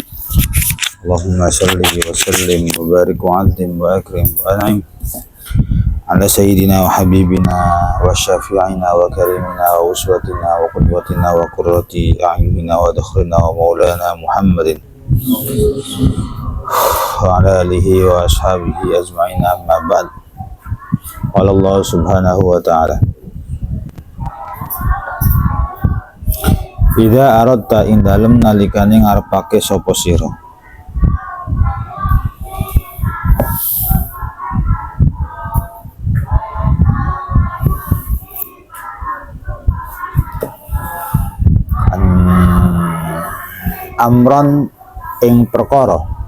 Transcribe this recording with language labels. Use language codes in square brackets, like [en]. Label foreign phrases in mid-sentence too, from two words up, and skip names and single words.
[ar] اللهم صل وسلم وبارك وعظم وأكرم وأنعم على سيدنا وحبيبنا وشافعنا وكريمنا وأسوتنا وقدوتنا وقرة أعيننا ودخرنا ومولانا محمد وعلى آله وأصحابه أجمعين. أما بعد. قال الله سبحانه وتعالى: إذا أردت [jv] ing dalem nalikane ngarepake sapa sira amron ing perkara